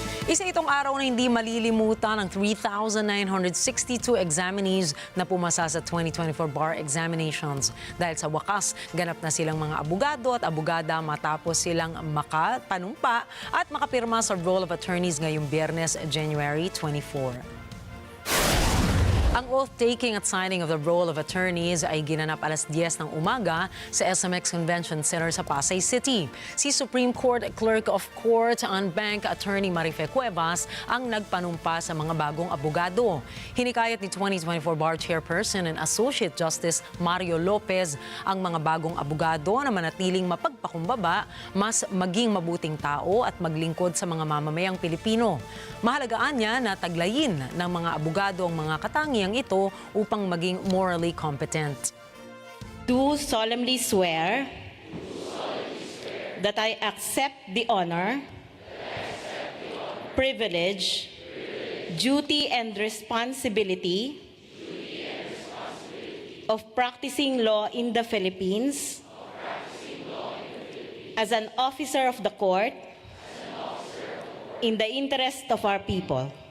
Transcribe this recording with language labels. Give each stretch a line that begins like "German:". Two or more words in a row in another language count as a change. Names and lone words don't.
Filipino: Isa itong araw na hindi malilimutan ng 3,962 examinees na pumasa sa 2024 bar examinations. Dahil sa wakas, ganap na silang mga abogado at abogada matapos silang makapanumpa at makapirma sa Roll of Attorneys ngayong Biyernes, January 24. Ang oath-taking at
English: signing of the Roll of Attorneys
Filipino: ay ginanap alas 10 ng umaga sa SMX Convention Center sa Pasay City. Si Supreme Court Clerk of Court Bank Attorney Marife Cuevas ang nagpanumpa sa mga bagong abogado. Hinikayat ni 2024 Bar Chairperson and Associate Justice Mario Lopez ang mga bagong abogado na manatiling mapagpakumbaba, mas maging mabuting tao at maglingkod sa mga mamamayang Pilipino. Mahalagaan niya na taglayin ng mga abogado ang mga katangian ito upang maging
English: morally competent. Do solemnly swear that I accept the honor, privilege, duty and responsibility of practicing law in the Philippines as an officer of the court in the interest of our people.